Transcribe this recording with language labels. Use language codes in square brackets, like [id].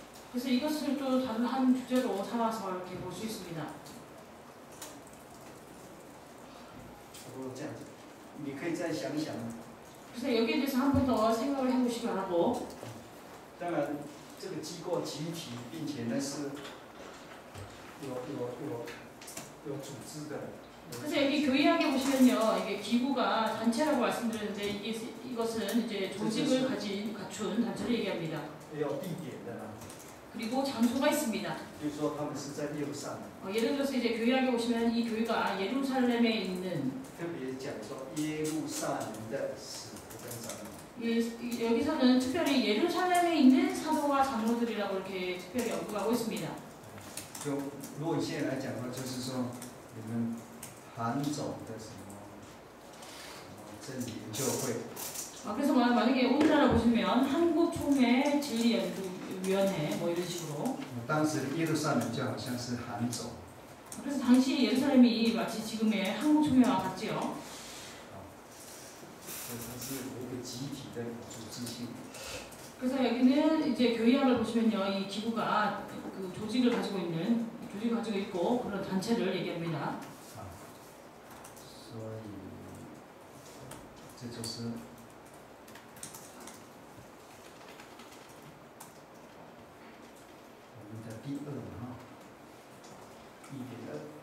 [ko] 그래서 이것을 또 다른 한 주제로 삼아서 이렇게 볼 수 있습니다. [zh] 差不多这样子，你可以再想想。 [ko] 그래서 여기에 대해서 한 번 더 생각을 해보시기 바라고. [zh] 当然，这个机构集体，并且呢是有组织的。 [ko] 그래서 여기 교의학에 보시면요, 이게 기구가 단체라고 말씀드렸는데 이것은 이제 조직을 갖춘 단체를 얘기합니다. [zh] 也有地点的啦， [ko] 그리고 장소가 있습니다. [zh] 比如说他们是在耶路撒冷， [ko] 예를 들어서 이제 교회학에 보시면 이 교회가 예루살렘에 있는 [zh] 特别讲说耶路撒冷的使徒跟长老。 [ko] 여기서는 특별히 예루살렘에 있는 사도와 장로들이라고 이렇게 특별히 언급하고 있습니다. [zh] 就如果现在来讲的话，就是说你们韩总的什么真理研究会， [ko] 그래서 만약에 오늘날을 보시면 한국총회 진리연구위원회 뭐 이런 식으로. [zh] 当时耶路撒冷就好像是韩总， [ko] 그래서 당시 예루살렘이 마치 지금의 한국총회와 같지요. [zh] 所以它是有一个集体的组织性。 [ko] 그래서 여기는 이제 교회학을 보시면요, 이 기구가 그 조직을 가지고 있고 그런 단체를 얘기합니다. [zh] 所以这就是我们的第二哈，1.2，